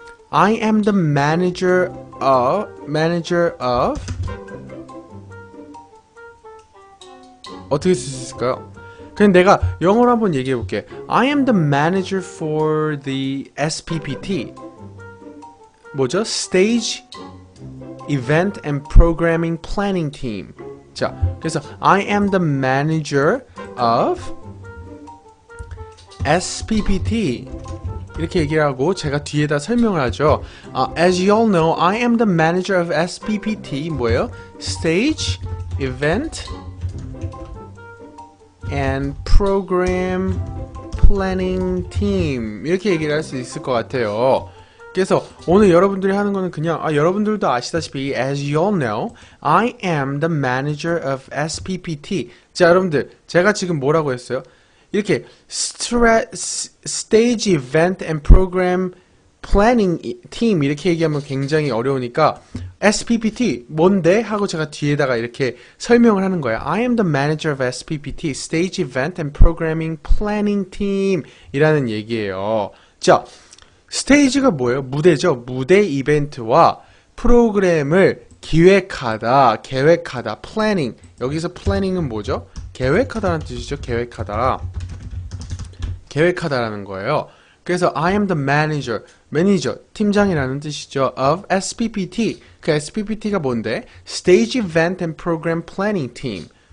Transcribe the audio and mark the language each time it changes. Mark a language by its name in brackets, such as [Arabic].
[English] I am the manager of [Korean] 어떻게 쓸 수 있을까요? 그냥 내가 영어로 한번 얘기해 볼게. [English] I am the manager for the SPPT. [Korean] 뭐죠? [English] Stage Event and Programming Planning Team. [Korean] 자, 그래서 [English] I am the manager of SPPT. [Korean] 이렇게 얘기를 하고 제가 뒤에다 설명을 하죠. [English] As you all know, I am the manager of SPPT. [Korean] 뭐예요? [English] Stage Event and Program Planning Team. [Korean] 이렇게 얘기를 할 수 있을 것 같아요. 그래서 오늘 여러분들이 하는 거는 그냥 여러분들도 아시다시피 [English] As you all know, I am the manager of SPPT. [Korean] 자, 여러분들 제가 지금 뭐라고 했어요? 이렇게 Stage Event and Program Planning Team 이렇게 얘기하면 굉장히 어려우니까 SPPT 뭔데? 하고 제가 뒤에다가 이렇게 설명을 하는 거예요. [English] I am the manager of SPPT, Stage Event and Programming Planning Team [Korean] 이라는 얘기예요. 자, 스테이지가 뭐예요? 무대죠. 무대 이벤트와 프로그램을 기획하다, 계획하다, planning. 여기서 planning은 뭐죠? 계획하다라는 뜻이죠. 계획하다라는 거예요. 그래서 [English] I am the manager, [Korean] 매니저, 팀장이라는 뜻이죠. [English] of SPPT. [Korean] 그 SPPT가 뭔데? [English] Stage Event and Program Planning Team.